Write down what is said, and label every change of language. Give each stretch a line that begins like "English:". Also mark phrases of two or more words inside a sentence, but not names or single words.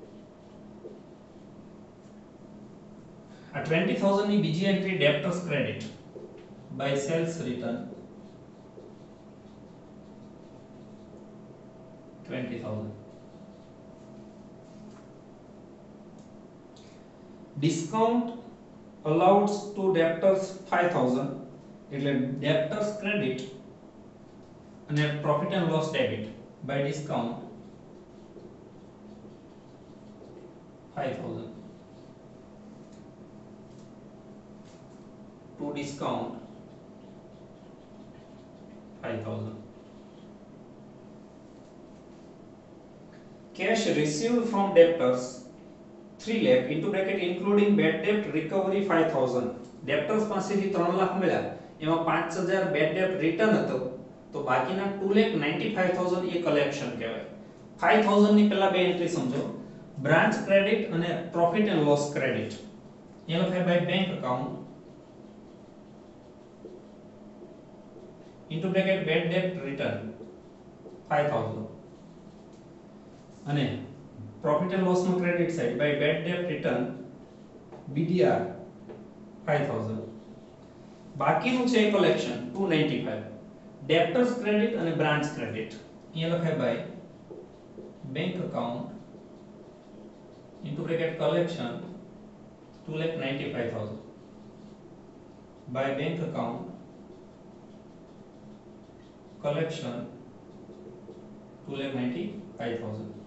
Gujarati: આ 20000 ની બીજી એન્ટ્રી
English: debtors credit by sales return
Gujarati: 20000.
English: ડિસ્કાઉન્ટ allowed to debtors 5000 એટલે debtors credit અને profit and loss debit by discount 5000 to discount 5000. Cash received from debtors 3 lakh into bracket including bad debt recovery 5000.
Gujarati: debtors પાસેથી 3 લાખ મળ્યા, એમાં 5000
English: bad debt
Gujarati: રિટર્ન હતો તો બાકીના 2,95,000 એ કલેક્શન કહેવાય. 5000 ની પહેલા બે એન્ટ્રી સમજો,
English: branch credit
Gujarati: અને
English: profit and loss credit.
Gujarati: એ લખાય
English: by bank account into bracket bad debt return 5000 અને profit and loss માં credit side by bad debt return BDR 5000.
Gujarati: બાકીનું છે કલેક્શન 295,
English: debtors credit અને branch credit.
Gujarati: અહીંયા લખાય
English: by bank account into bracket collection 2,95,000 by bank account collection 2,95,000.